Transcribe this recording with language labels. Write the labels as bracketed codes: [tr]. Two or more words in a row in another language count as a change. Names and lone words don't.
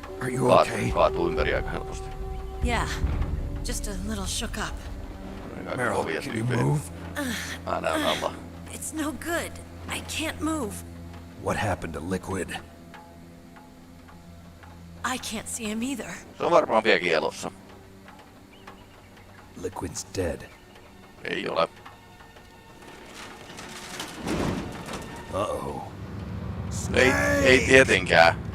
[en] Are you okay? [fi] kaatuu ympäri aika helposti. [en] Yeah, just a little shook up. Meryl, can you move? [fi] Aina on alla. [en] It's no good. I can't move. What happened to Liquid? I can't see him either. [fi] Se on varmaan vieläkin elossa. [en] Liquid's dead. [fi] Ei ole. [en] Uh-oh. [fi] Ei tietenkään.